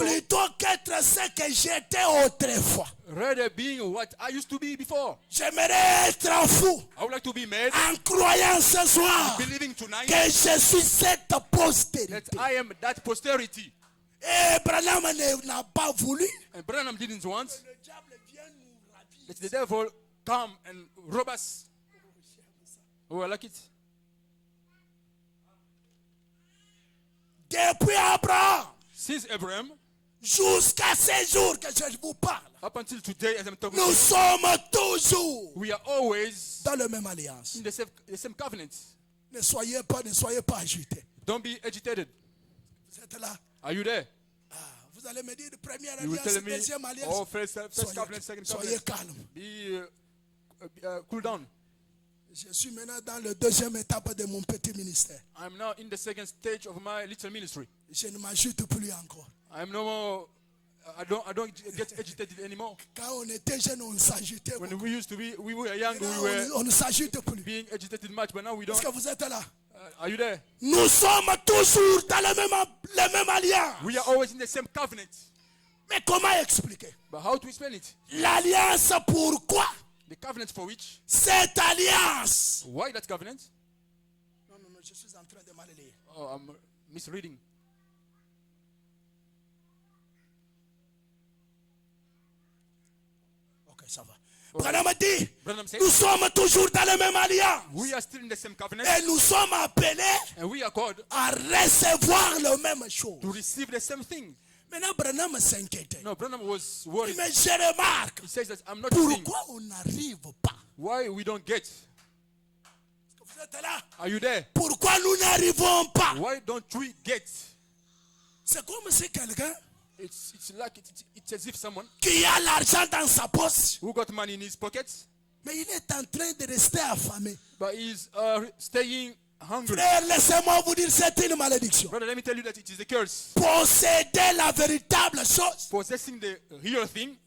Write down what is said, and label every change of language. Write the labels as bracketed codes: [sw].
[fr] plutôt qu'être ce que j'étais autrefois. [en] rather being what I used to be before. [fr] J'aimerais être fou [en] I would like to be mad, [fr] en croyant ce soir [en] believing tonight [fr] que je suis cette [en] that [fr] postérité. [en] I am that posterity. [fr] Et Branham n'a pas voulu. [en] And Branham didn't want [fr] Le diable vient nous ravir. [en] that the devil come and rob us. Oh, I like it. [fr] Depuis Abraham [en] Since Abraham, [fr] jusqu'à ces jours que je vous parle, [en] up until today, as I'm talking to [fr] nous [en] you, [fr] sommes toujours [en] we are always [fr] dans la même alliance. [en] in the same covenant. [fr] Ne soyez pas agités. [en] Don't be agitated. [fr] Vous êtes là. [en] Are you there? [fr] Ah, vous allez me dire première [en] You will [fr] alliance, [en] tell me, [fr] deuxième alliance. [en] oh, first covenant, second [fr] Soyez [en] covenant. [fr] calme. [en] Be cool down. [fr] Je suis maintenant dans la deuxième étape de mon petit ministère. [en] I'm now in the second stage of my little ministry. [fr] Je ne m'agite plus encore. [en] I'm no more. I don't get agitated anymore. [fr] Quand on était jeune, on s'agitait. [en] When we used to be, we were young, we [fr] Maintenant, [en] were [fr] on ne s'agite plus. [en] being agitated much, but now we [fr] Est-ce [en] don't. [fr] que vous êtes là? [en] Are you there? [fr] Nous sommes toujours dans la même alliance. [en] We are always in the same covenant. [fr] Mais comment expliquer? [en] But how to explain it? [fr] L'alliance pourquoi? [en] The covenant for which? [fr] Cette alliance. [en] Why that covenant? [fr] Non, je suis en train de mal lire. [en] Oh, I'm misreading. [fr] Ok, ça va. Branham dit, [en] Branham says, [fr] nous sommes toujours dans la même alliance. [en] we are still in the same covenant, [fr] Et nous sommes appelés [en] and we are called [fr] à recevoir la même chose. [en] to receive the same thing. [fr] Maintenant, Branham s'inquiétait. [en] No, Branham was worried. [fr] Mais je remarque, [en] He says that I'm not seeing [fr] pourquoi on n'arrive pas? [en] why we don't get. [fr] Vous êtes là? [en] Are you there? [fr] Pourquoi nous n'arrivons pas? [en] Why don't we get? [fr] C'est comme si quelqu'un [en] It's like it's as if someone [fr] qui a l'argent dans sa poche, [en] who got money in his pockets, [fr] mais il est en train de rester affamé. [en] but is staying hungry. [fr] Frère, laissez-moi vous dire, c'est une malédiction. [en] Brother, let me tell you that it is a curse. [fr] Posséder la véritable chose, [en] Possessing the real thing,